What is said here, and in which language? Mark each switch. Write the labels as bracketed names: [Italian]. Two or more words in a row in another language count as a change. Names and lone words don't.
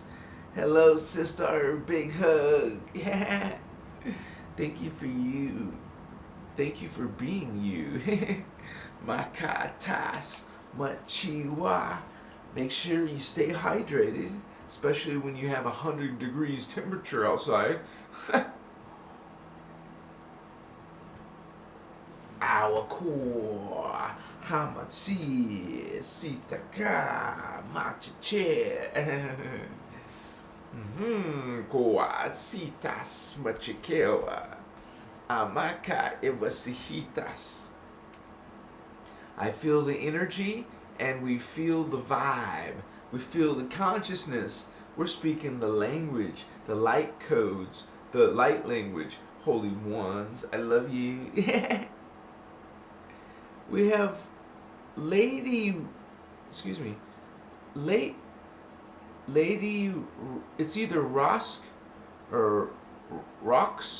[English] Hello, sister. Big hug. Thank you for you. Thank you for being you. Makatas, Machiwa. Make sure you stay hydrated, especially when you have 100 degrees temperature outside. Awakor, Hamatsi, Sitaka, Machiche. Koa, Sitas, Machikewa. Amaka, Iwasihitas. I feel the energy and we feel the vibe. We feel the consciousness. We're speaking the language, the light codes, the light language. Holy Ones, I love you. We have Lady, it's either Rosk or Rox.